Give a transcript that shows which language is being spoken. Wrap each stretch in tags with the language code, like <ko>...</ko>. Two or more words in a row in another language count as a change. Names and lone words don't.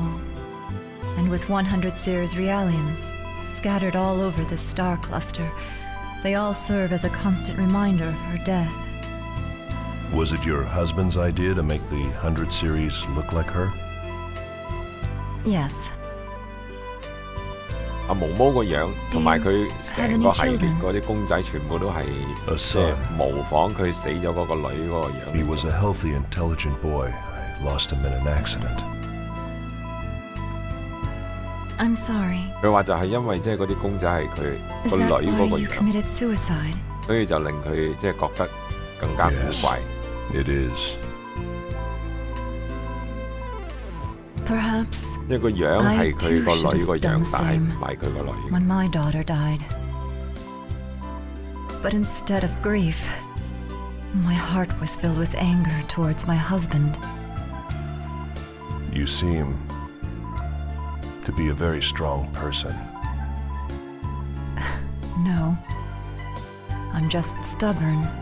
<en>And with 100 Sears Realians scattered all over this star cluster, they all serve as a constant reminder of her death. Was it your husband's idea to make the 100 series look like her? Yes.</en> <yue>阿毛毛個樣，同埋佢成個系列嗰啲公仔全部都係即係模仿佢死咗嗰個女嗰個樣。</yue> <en>He was a healthy, intelligent boy. I lost him in an accident. I'm sorry.</en> <yue>佢話就係因為即係嗰啲公仔係佢個</yue> <en>Is that</en> <yue>女嗰</yue> <en>why</en> <yue>個</yue> <en>you</en> <yue>樣，</yue> <en>committed suicide?</en> <yue>所以就令佢即係覺得更加古</yue> <en>Yes,</en> <yue>怪。</yue> <en>it is. Perhaps</en> <yue>因為個樣係佢個女個樣，但係唔係佢個女。</yue> <en>when my daughter died. But instead of grief, my heart was filled with anger towards my husband. You seem to be a very strong person. No, I'm just stubborn.</en>